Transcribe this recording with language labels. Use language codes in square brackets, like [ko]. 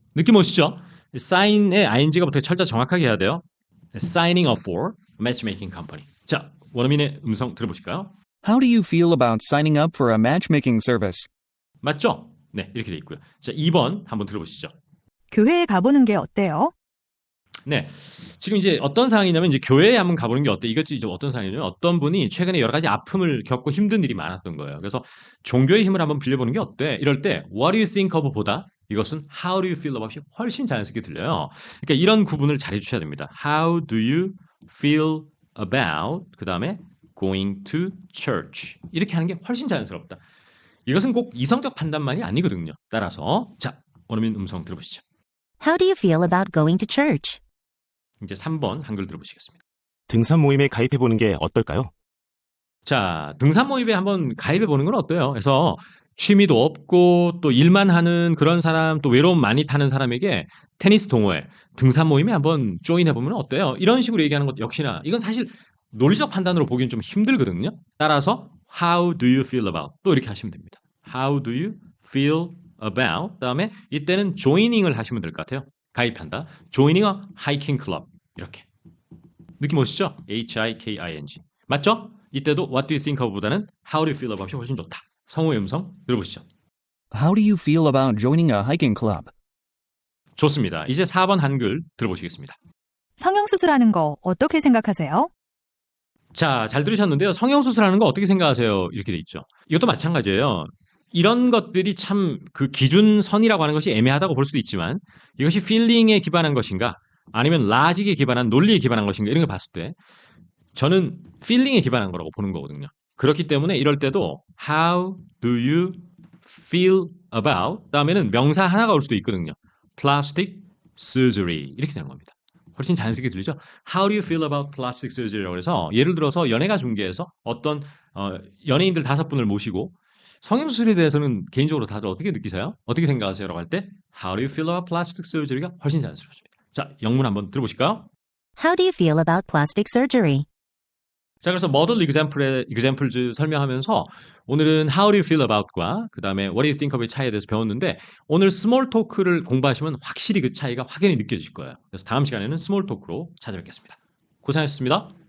[ko] 느낌 오시죠? sign의 ing가 부터 철자 정확하게 해야 돼요. [en] signing up for a matchmaking company. [ko] 자, 원어민의 음성 들어보실까요? [en] How do you feel about signing up for a matchmaking service? [ko] 맞죠? 네, 이렇게 돼 있고요. 자, 2번 한번 들어보시죠. 교회에 가보는 게 어때요? 네, 지금 이제 어떤 상황이냐면 이제 교회에 한번 가보는 게 어때? 이것도 이제 어떤 상황이냐면 어떤 분이 최근에 여러 가지 아픔을 겪고 힘든 일이 많았던 거예요. 그래서 종교의 힘을 한번 빌려보는 게 어때? 이럴 때 [en] What do you think of [ko] 보다 이것은 [en] How do you feel about이 [ko] 훨씬 자연스럽게 들려요. 그러니까 이런 구분을 잘 해주셔야 됩니다. [en] How do you feel about [ko] 그 다음에 [en] going to church [ko] 이렇게 하는 게 훨씬 자연스럽다. 이것은 꼭 이성적 판단만이 아니거든요. 따라서 자, 원어민 음성 들어보시죠. [en] How do you feel about going to church? [ko] 이제 3번 한글 들어보시겠습니다. 등산 모임에 가입해보는 게 어떨까요? 자, 등산 모임에 한번 가입해 보는 건 어때요? 그래서 취미도 없고 또 일만 하는 그런 사람, 또 외로움 많이 타는 사람에게 테니스 동호회, 등산 모임에 한번 조인해 보면 어때요? 이런 식으로 얘기하는 것 역시나 이건 사실 논리적 판단으로 보기엔 좀 힘들거든요. 따라서 [en] how do you feel about [ko] 또 이렇게 하시면 됩니다. how do you feel about 다음에 이때는 joining을 하시면 될 것 같아요. 가입한다. [en] joining a hiking club 이렇게. [ko] 느낌 오시죠? H-I-K-I-N-G. 맞죠? 이때도 [en] what do you think of보다는 how do you feel about이 [ko] 훨씬 좋다. 성우의 음성 들어보시죠. [en] How do you feel about joining a hiking club? [ko] 좋습니다. 이제 4번 한글 들어보시겠습니다. 성형수술하는 거 어떻게 생각하세요? 자, 잘 들으셨는데요. 성형수술하는 거 어떻게 생각하세요? 이렇게 돼 있죠. 이것도 마찬가지예요. 이런 것들이 참 그 기준선이라고 하는 것이 애매하다고 볼 수도 있지만 이것이 필링에 기반한 것인가 아니면 라직에 기반한 논리에 기반한 것인가 이런 걸 봤을 때 저는 필링에 기반한 거라고 보는 거거든요. 그렇기 때문에 이럴 때도 [en] how do you feel about [ko] 다음에는 명사 하나가 올 수도 있거든요. plastic surgery 이렇게 되는 겁니다. 훨씬 자연스럽게 들리죠? [en] How do you feel about plastic surgery라고 [ko] 해서 예를 들어서 연예가 중계에서 어떤 연예인들 5분을 모시고 성형수술에 대해서는 개인적으로 다들 어떻게 느끼세요? 어떻게 생각하세요? 라고 할 때 [en] How do you feel about plastic surgery가 [ko] 훨씬 자연스럽습니다. 자, 영문 한번 들어보실까요? [en] How do you feel about plastic surgery? [ko] 자, 그래서 model examples 설명하면서 오늘은 [en] how do you feel about과 [ko] 그 다음에 [en] what do you think of의 [ko] 차이에 대해서 배웠는데 오늘 스몰 토크를 공부하시면 확실히 그 차이가 확연히 느껴질 거예요. 그래서 다음 시간에는 스몰 토크로 찾아뵙겠습니다. 고생하셨습니다.